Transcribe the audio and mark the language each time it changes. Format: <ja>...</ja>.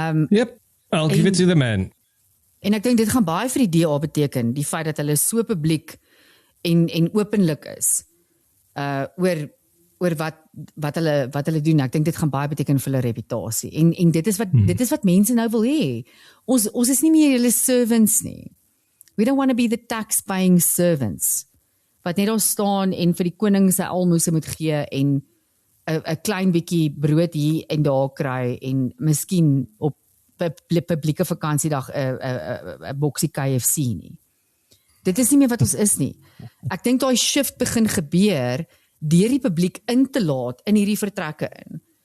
<en>Yep, I'll give it to the man.</en> <af>En ek dink dit gaan baie vir die DA beteken, die feit dat hulle so publiek en openlik is oor wat hulle doen. Ek dink dit gaan baie beteken vir hulle reputasie. En dit is wat mense nou wil hê. Ons is nie meer hulle servants nie.</af> <en>We don't want to be the tax-paying servants.</en> <af>Wat net daar staan en vir die koning sy almoses moet gee en 'n klein bietjie brood hier en daar kry en miskien op publieke vakansiedag 'n boksie KFC nie. Dit is nie meer wat ons is nie. Ek dink daai shift begin gebeur deur die publiek in te laat in hierdie vertrekke in.</af>